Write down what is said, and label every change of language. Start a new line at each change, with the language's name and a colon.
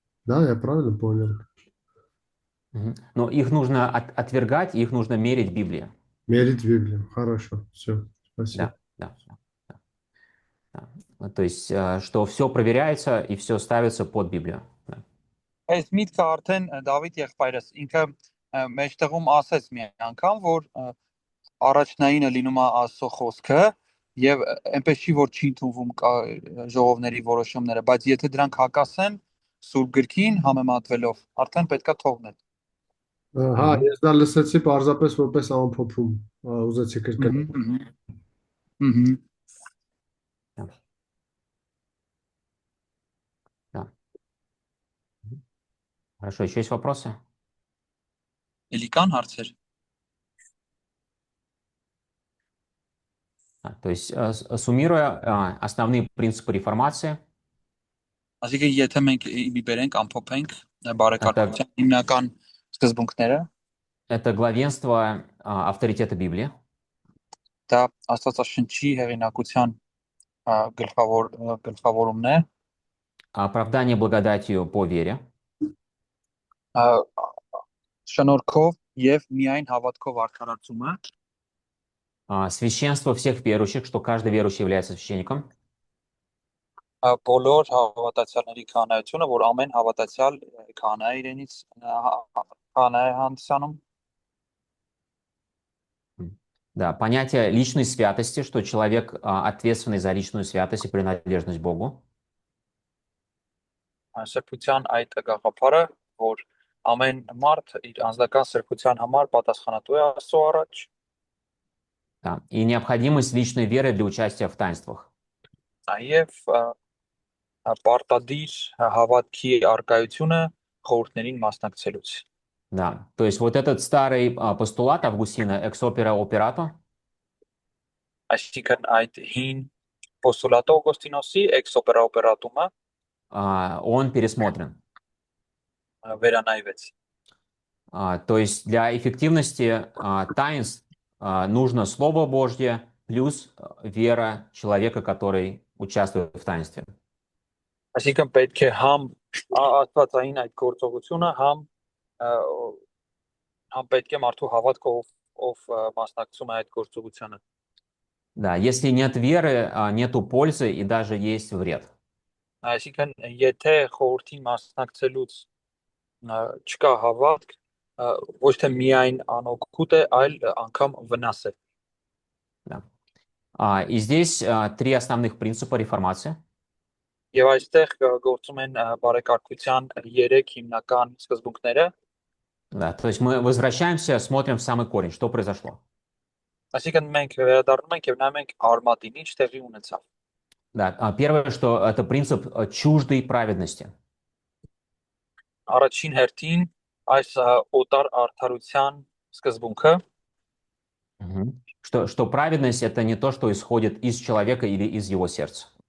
Russian: Да, я правильно понял? Но их нужно отвергать, их нужно мерить Библией. Мерить Библию. Хорошо, все, спасибо. Да. То есть, что все проверяется и все ставится под Библию. Да.
Armenian: Այս միտքը արդեն Դավիթ եղբայրս ինքը մեջտեղում ասեց մի անգամ, որ առաջնայինը լինում է Աստծո խոսքը եւ այնպես չի որ չի ընդունվում ժողովների որոշումները, բայց եթե դրանք հակասեն Սուրբ գրքին համեմատվելով, արդեն պետքա թողնել։ Հա, ես դա լսեցի պարզապես որպես ամփոփում, ուզեցի կրկնել։
Russian: Да. Хорошо, еще есть вопросы?
Armenian: Էլի կան հարցեր։
Russian: То есть, суммируя основные принципы реформации,
Armenian: Այսինքն եթե մենք մի բերենք ամփոփենք բարեկարգության հիմնական սկզբունքները,
Russian: это главенство авторитета Библии,
Armenian: դա Աստվածաշնչի հեղինակության գլխավորումն է,
Russian: оправдание благодатью по вере,
Armenian: շնորհքով եւ միայն հավատքով արդարացումը,
Russian: священство всех верующих, что каждый верующий является священником,
Armenian: բոլոր հավատացյալների քահանայությունը, որ ամեն հավատացյալ քահանա է իրենից քահանա է հանդիսանում,
Russian: да, понятие личной святости, что человек ответственный за личную святость и принадлежность Богу,
Armenian: սրբության այդ գաղափարը, որ ամեն մարդ իր անձնական սրբության համար պատասխանատու է Աստծո առաջ,
Russian: да, и необходимость личной веры для участия в таинствах.
Armenian: Նաև պարտադիր հավատքի արկայությունը խորհուրդներին մասնակցելուց։
Russian: Да, то есть вот этот старый постулат Августина «ex opere operato»,
Armenian: Այսինքն այդ հին պոստուլատը Օգոստինոսի ex opere operatum-ը
Russian: он пересмотрен.
Armenian: վերանայվեց։
Russian: То есть для эффективности таинств нужно Слово Божье плюс вера человека, который участвует в таинстве.
Armenian: Այսինքն պետք է համ աստվածային այդ գործողությունը, համ պետք է մարդու հավատքը, ով մասնակցում է այդ գործողությանը։
Russian: Да, если нет веры, нету пользы и даже есть вред.
Armenian: Այսինքն եթե խորհրդին масնակցելուց չկա հավատք, ոչ թե միայն անօգուտ է, այլ անգամ վնաս է։
Russian: Да. И здесь три основных принципа реформации.
Armenian: Եվ այստեղ գործում են բարեկարգության 3 հիմնական սկզբունքները։
Russian: Да, то есть мы возвращаемся, смотрим в самый корень, что произошло.
Armenian: Այսինքն մենք վերադառնում ենք եւ նայում ենք արմատին, ինչ տեղի ունեցավ։
Russian: Да, первое, что это принцип чуждой праведности.
Armenian: Առաջին հերթին այս օտար արդարության սկզբունքը,
Russian: Что праведность это не то, что исходит из человека или из его сердца.